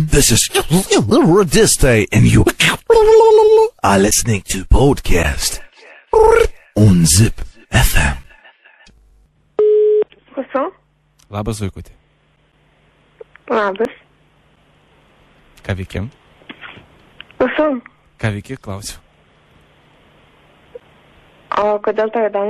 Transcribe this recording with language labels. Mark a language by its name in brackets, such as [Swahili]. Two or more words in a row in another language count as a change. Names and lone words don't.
[English] This is Radista, and you are listening to podcast on Zip FM. [Lithuanian] Klausau. Labas, Zuikutė. Labas. Ką veikiam? Klausau. Ką veiki, klausiu. O kodėl tau įdomu?